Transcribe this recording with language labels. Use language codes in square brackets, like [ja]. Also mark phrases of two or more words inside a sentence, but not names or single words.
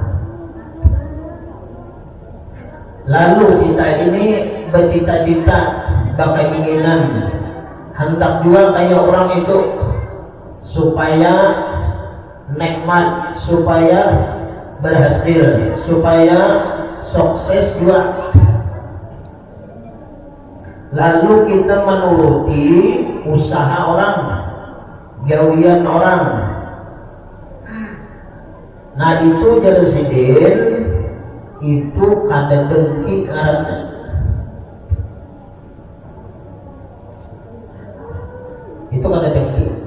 [id] lalu kita ini bercita-cita, berkeinginan hendak juga kayak orang itu supaya nikmat, supaya berhasil, supaya sukses juga. Lalu kita menuruti usaha orang, gawian orang. [bjn] Nah, itu jadi sidin, itu kada dengki karena itu kada dengki.